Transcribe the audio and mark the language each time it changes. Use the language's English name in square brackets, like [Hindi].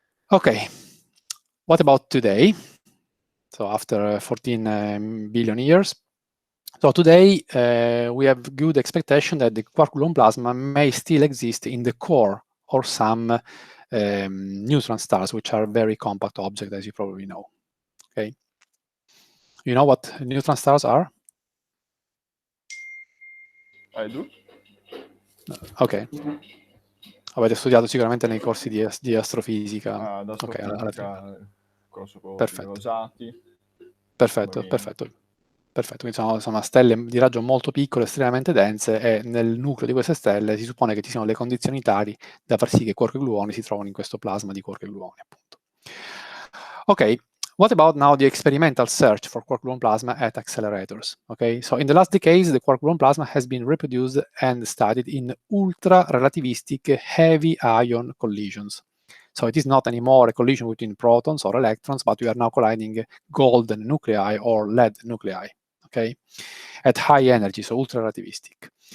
[English] Okay, what about today? So after 14 billion years, so today, we have good expectation that the quark-gluon plasma may still exist in the core or some neutron stars, which are very compact objects, as you probably know. Okay, you know what neutron stars are? I do. [Italian] Ok, avete studiato sicuramente nei corsi di astrofisica. Ad astrofisica, corso con i rosati. Perfetto, perfetto. Perfetto, quindi sono stelle di raggio molto piccole, estremamente dense, e nel nucleo di queste stelle si suppone che ci siano le condizioni tali da far sì che quark e gluoni si trovino in questo plasma di quark e gluoni, appunto. [English] Ok, what about now the experimental search for quark-gluon plasma at accelerators? Okay, so in the last decades, the quark-gluon plasma has been reproduced and studied in ultra-relativistic heavy ion collisions. So it is not anymore a collision between protons or electrons, but we are now colliding golden nuclei or lead nuclei, okay, at high energy, so ultra-relativistic.